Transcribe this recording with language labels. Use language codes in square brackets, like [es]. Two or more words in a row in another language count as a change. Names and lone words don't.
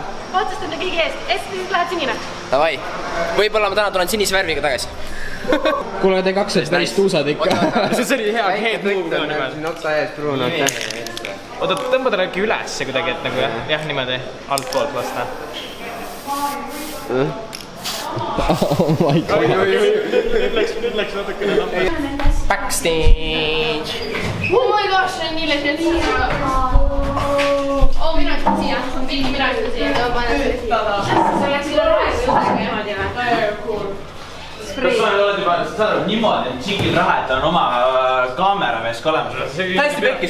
[et] Otsustada kõigi eest. Siis lähed sinine. Davai. Võib-olla ma täna tulen sinise värviga tagasi. Kuule, te kaks olid päris tuusad ikka. See oli hea head move ka nimelt. Siin otsa ees pruun. Oota, tõmba ta äkki üles kuidagi, et nagu jah, niimoodi alt poolt lasta. [en] Oh my god. [et] Nüüd läks natukene nappi. Backstage. [en] Oh my gosh, [et] see on nii legend. Oh, mina ütlen siia. Mingi mina ütlen siia. Sa läksid rahes niimoodi või? Kas sa oled juba saanud niimoodi, et Tšingil raha, et on oma kaameramees ka olemas? Täiesti pekkis.